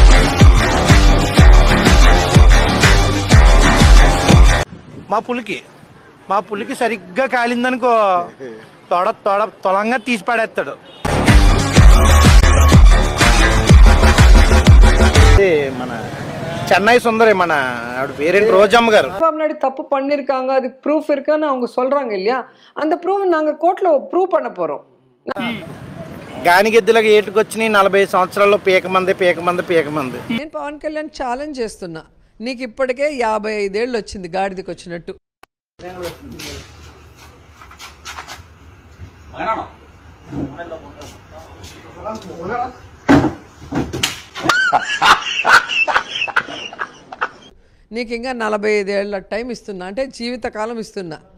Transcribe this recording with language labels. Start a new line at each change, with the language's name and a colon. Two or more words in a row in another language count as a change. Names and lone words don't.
Telugu: మా పులికి సరిగ్గా కాలిందనుకో, తొలంగా తీసి పడేస్తాడు. మన చెన్నై సుందరి, మన పేరెంట్ రోజమ్మ గారు.
Tamil: சந்திரபாபு நாயுடு தப்பு பண்ணிருக்காங்க, அது ப்ரூஃப் இருக்கான்னு அவங்க சொல்றாங்க இல்லையா? அந்த ப்ரூஃப் நாங்க கோர்ட்ல ப்ரூவ் பண்ண போறோம்.
Telugu: గానిగెద్దులకు ఏటుకొచ్చి 40 సంవత్సరాల్లో పీక మంది. నేను పవన్ కళ్యాణ్ ఛాలెంజ్ చేస్తున్నా, నీకు ఇప్పటికే 55 ఏళ్ళు వచ్చింది గాడిదకి వచ్చినట్టు. నీకు ఇంకా 45 ఏళ్ళ టైం ఇస్తున్నా, అంటే జీవితకాలం ఇస్తున్నా.